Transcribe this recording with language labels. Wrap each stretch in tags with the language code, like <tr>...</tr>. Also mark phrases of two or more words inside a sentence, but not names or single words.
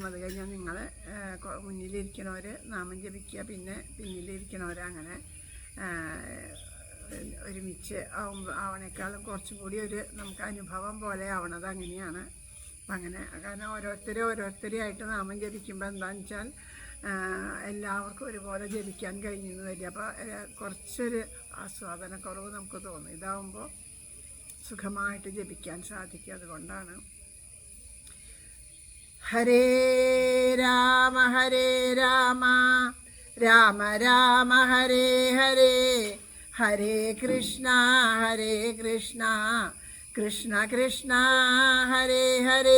<ml>അത് കഴിഞ്ഞാൽ നിങ്ങൾ മുന്നിലിരിക്കണവർ നാമം ജപിക്കുക, പിന്നെ പിന്നിലിരിക്കണവർ അങ്ങനെ ഒരുമിച്ച് ആവണേക്കാളും കുറച്ചും കൂടി ഒരു നമുക്ക് അനുഭവം പോലെ ആവണത് അങ്ങനെയാണ്. അപ്പം അങ്ങനെ കാരണം ഓരോരുത്തരെയായിട്ട് നാമം ജപിക്കുമ്പോൾ എന്താണെന്ന് വെച്ചാൽ എല്ലാവർക്കും ഒരുപോലെ ജപിക്കാൻ കഴിഞ്ഞെന്ന് വരിക. അപ്പോൾ കുറച്ചൊരു ആസ്വാദനക്കുറവ് നമുക്ക് തോന്നും. ഇതാവുമ്പോൾ സുഖമായിട്ട് ജപിക്കാൻ സാധിക്കും. അതുകൊണ്ടാണ്.</ml> <sa>हरे राम राम राम हरे हरे, हरे कृष्ण कृष्ण कृष्ण हरे हरे.</sa>